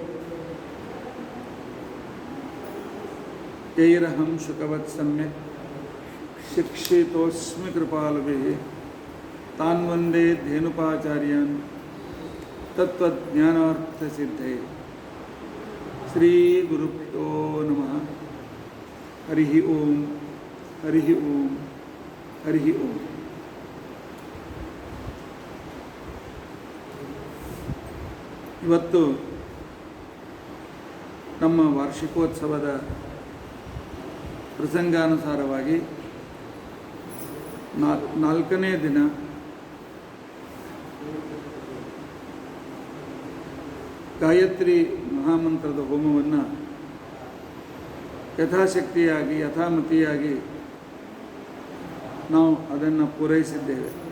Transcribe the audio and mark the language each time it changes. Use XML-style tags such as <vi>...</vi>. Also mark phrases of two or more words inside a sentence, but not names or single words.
<sa>यैरहं शुकवत् सम्यक् शिक्षितोऽस्मि कृपालुभिः तान् वन्दे धेनुपाचार्यान् तत्त्वज्ञानार्थसिद्धये। श्रीगुरुभ्यो नमः। हरि ओಂ हरि ओं हरि ओं।</sa> <kn>ಇವತ್ತು ನಮ್ಮ ವಾರ್ಷಿಕೋತ್ಸವದ ಪ್ರಸಂಗಾನುಸಾರವಾಗಿ ನಾಲ್ಕನೇ ದಿನ ಗಾಯತ್ರಿ ಮಹಾಮಂತ್ರದ ಹೋಮವನ್ನು ಯಥಾಶಕ್ತಿಯಾಗಿ ಯಥಾಮತಿಯಾಗಿ ನಾವು ಅದನ್ನು ಪೂರೈಸಿದ್ದೇವೆ.</kn>